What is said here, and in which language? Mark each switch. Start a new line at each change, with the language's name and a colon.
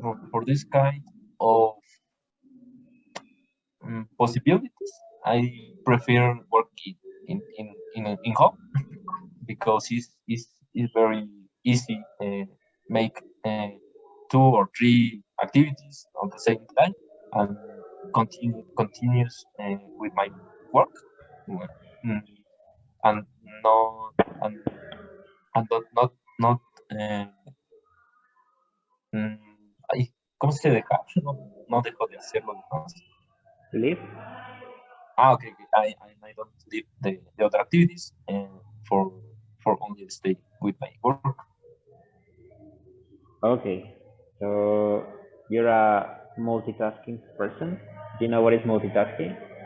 English: for this kind of possibilities, I prefer working in home because it's very easy make two or three activities on the same time and continues with my work.
Spanish: Mm,
English: and no and and not
Spanish: eh, mm, ay, ¿cómo se deja? No dejo de hacerlo demás.
English: Leave? Okay, okay. I don't leave the other activities for only stay with my work. Okay. So you're a multitasking person. Do you know what is multitasking?